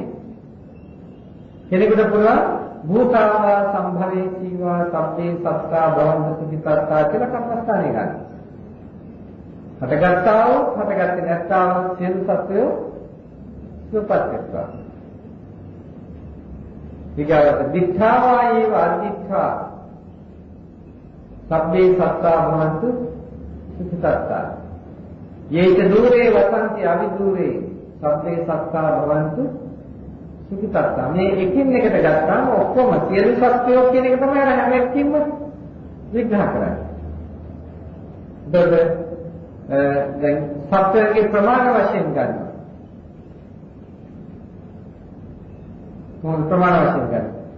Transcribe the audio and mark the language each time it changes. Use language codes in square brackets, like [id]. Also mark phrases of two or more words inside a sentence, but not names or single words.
[si] කෙනෙකුට පුළුවන් [pi] භූතාවා සම්භවේසීවා සබ්බේ සත්තා භවන්ත සුඛිතත්තා [si] කියලා කර්මස්ථානේ ගන්න. හටගත්තා වූ හටගත්තේ නැත්තා වූ සියලු සත්වයෝ සුවපත් වෙත්වා. [pi] ඊගාවට දිඨාවා ඒව අදිඨා සබ්බේ සත්තා භවන්ත සුඛිතත්තා. යේච දුරේ වසන්ති අවිදුරේ සබ්බේ සත්තා භවන්ත සුඛිතත්තා. [si] මේ එකින් එකට ගත්තාම ඔක්කොම සියලු සත්වයෝ කියන එක තමයි අර හැම එකකින්ම විග්‍රහ කරන්නේ. දැන් සත්වයේ ප්‍රමාණ වශයෙන් ගන්නවා. මොන ප්‍රමාණ වශයෙන් ගන්නවා?